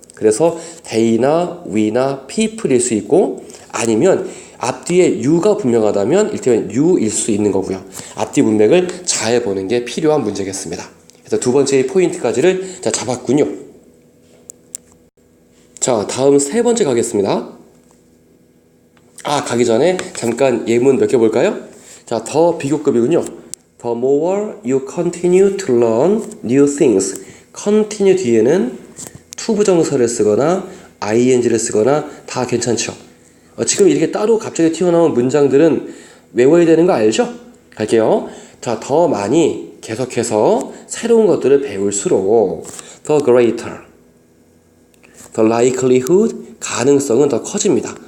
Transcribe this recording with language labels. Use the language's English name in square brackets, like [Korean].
[Korean] 그래서 they나 we나 people일 수 있고 아니면 앞뒤에 you가 분명하다면 일테면 you일 수 있는 거고요. 앞뒤 문맥을 잘 보는 게 필요한 문제겠습니다. 그래서 두 번째의 포인트까지를 잡았군요. 자, 다음 세 번째 가겠습니다. 가기 전에 잠깐 예문 몇 개 볼까요? 자, 더 비교급이군요. [English] The more you continue to learn new things. [Korean] continue 뒤에는 to 부정사를 쓰거나 ing를 쓰거나 다 괜찮죠. 지금 이렇게 따로 갑자기 튀어나온 문장들은 외워야 되는 거 알죠? 갈게요. 자, 더 많이 계속해서 새로운 것들을 배울수록 [English] the greater, the likelihood, [Korean] 가능성은 더 커집니다.